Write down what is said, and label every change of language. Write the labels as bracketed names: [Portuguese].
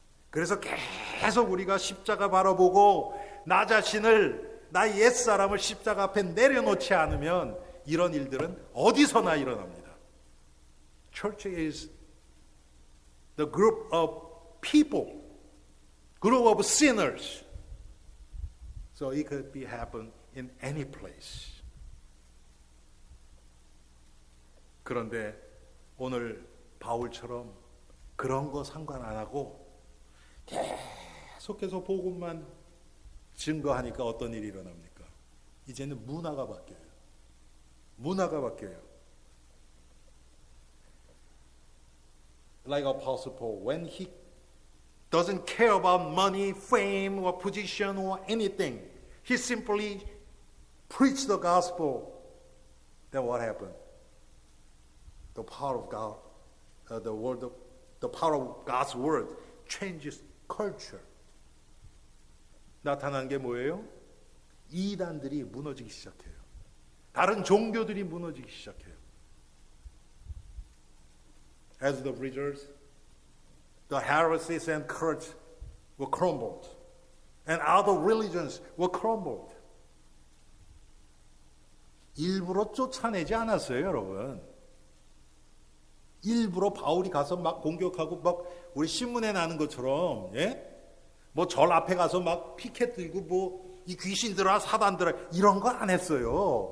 [Korean] 그래서 계속 우리가 십자가 바라보고 나 자신을, 나의 옛사람을 십자가 앞에 내려놓지 않으면 이런 일들은 어디서나 일어납니다. [English] Church is the group of people, group of sinners. So it could be happen in any place. [Korean] 그런데 오늘 바울처럼 그런 거 상관 안 하고 계속해서 복음만 증거하니까 어떤 일이 일어납니까? 이제는 문화가 바뀌어요. 문화가 바뀌어요. [English] Like Apostle Paul, when he doesn't care about money, fame, or position, or anything, he simply preached the gospel. Then what happened? The power of God, the power of God's word changes culture. [Korean] 나타난 게 뭐예요? 이단들이 무너지기 시작해요. 다른 종교들이 무너지기 시작해요. [English] As the preachers, the heresies and cults were crumbled, and other religions were crumbled. [Korean] 일부러 쫓아내지 않았어요, 여러분. 일부러 바울이 가서 막 공격하고 막 우리 신문에 나는 것처럼, 예? 뭐 절 앞에 가서 막 피켓 들고 뭐 이 귀신들아 사단들아 이런 거 안 했어요.